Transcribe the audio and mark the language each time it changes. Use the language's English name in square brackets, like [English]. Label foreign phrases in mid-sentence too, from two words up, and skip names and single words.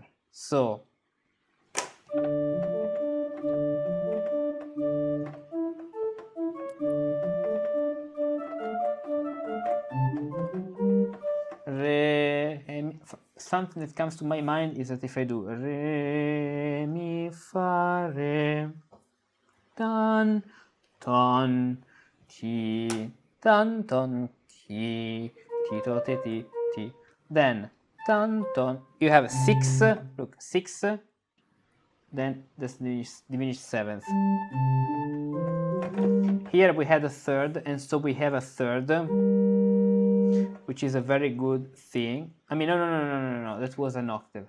[English] So re, mi, something that comes to my mind is that if I do re, mi, fa, re, tan, ton, ti, tan, ton, ti, ti, to, te, ti, ti. Then tan, ton. You have a 6. Look, 6. Then this diminished 7th. Here we had a third, and so we have a third, which is a very good thing. I mean, no. That was an octave.